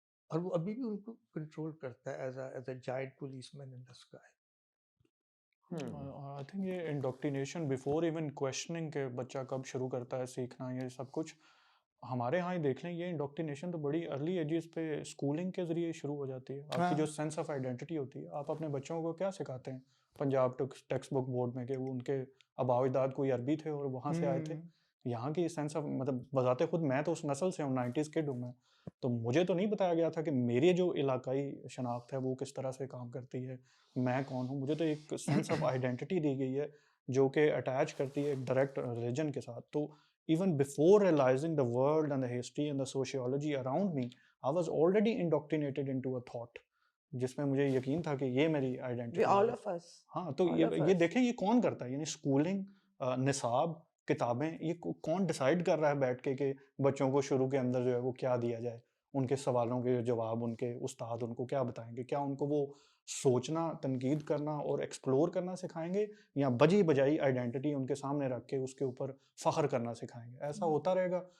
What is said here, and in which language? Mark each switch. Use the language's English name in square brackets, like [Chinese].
[Urdu] اور وہ ابھی بھی ان کو کنٹرول کرتا ہے [English] as a giant policeman in the sky. I think [Urdu] یہ [English] indoctrination before even questioning [Urdu] کہ بچہ کب شروع کرتا ہے سیکھنا یہ سب کچھ, ہمارے ہاں ہی دیکھ لیں, یہ انڈوکٹینیشن تو بڑی ارلی ایجز پہ اسکولنگ کے ذریعے شروع ہو جاتی ہے. آپ کی جو سینس آف آئیڈینٹی ہوتی ہے, آپ اپنے بچوں کو کیا سکھاتے ہیں پنجاب ٹیکسٹ بک بورڈ میں کہ وہ ان کے آباء و اجداد کوئی عربی تھے اور وہاں سے آئے تھے. یہاں کی سینس آف مطلب بذات خود میں تو اس نسل سے ہوں, 90s کڈ ہوں میں, تو مجھے تو نہیں بتایا گیا تھا کہ میری جو علاقائی شناخت ہے وہ کس طرح سے کام کرتی ہے, میں کون ہوں. مجھے تو ایک سینس آف آئیڈینٹی دی گئی ہے جو کہ اٹیچ کرتی ہے ایک ڈائریکٹ ریلیجن کے ساتھ. [English] تو even before realizing the world and the history and the sociology around me, I was already indoctrinated into a thought [Urdu] جس میں مجھے یقین تھا کہ یہ میری آئیڈینٹی [English] all [Urdu] ہے. [English] of us. [Urdu] ہاں, تو یہ دیکھیں یہ کون کرتا ہے, یعنی اسکولنگ, نصاب, کتابیں, یہ کون ڈیسائیڈ کر رہا ہے بیٹھ کے کہ بچوں کو شروع کے اندر جو ہے وہ کیا دیا جائے, ان کے سوالوں کے جواب ان کے استاد ان کو کیا بتائیں گے, کیا ان کو وہ سوچنا, تنقید کرنا اور ایکسپلور کرنا سکھائیں گے, یا بجی بجائی آئیڈینٹی ان کے سامنے رکھ کے اس کے اوپر فخر کرنا سکھائیں گے. ایسا ہوتا رہے گا.